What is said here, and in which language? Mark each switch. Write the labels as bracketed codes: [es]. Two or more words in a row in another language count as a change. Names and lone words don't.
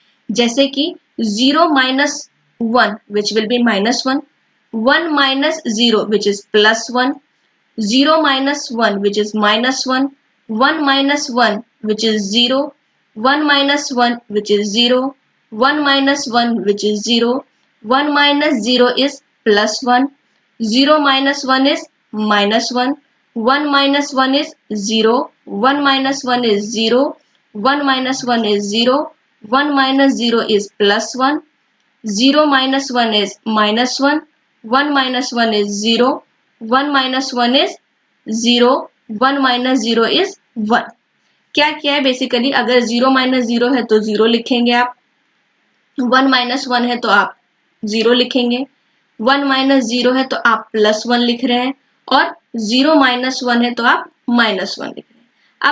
[hi] जैसे कि [en] 0 minus 1 which will be -1, 1 minus 0 which is +1, 0 minus 1 which is -1, 1 minus 1 which is 0, 1 minus 1 which is 0, 1 minus 1 which is 0, 1 minus 0 is +1, 0 minus 1 is -1, 1 minus 1 is 0, 1 minus 1 is 0, 1 minus 1 is 0, 1 minus 0 is +1, 0 minus 1 is -1, 1 minus 1 is 0, 1 minus 1 is 0, 1 minus 0 is 1। [hi] क्या किया है बेसिकली, अगर 0 minus 0 है तो 0 लिखेंगे आप, 1 minus 1 है तो आप 0 लिखेंगे, 1 minus 0 है तो आप +1 लिख रहे हैं, और 0 minus 1 है तो आप -1 लिख रहे हैं।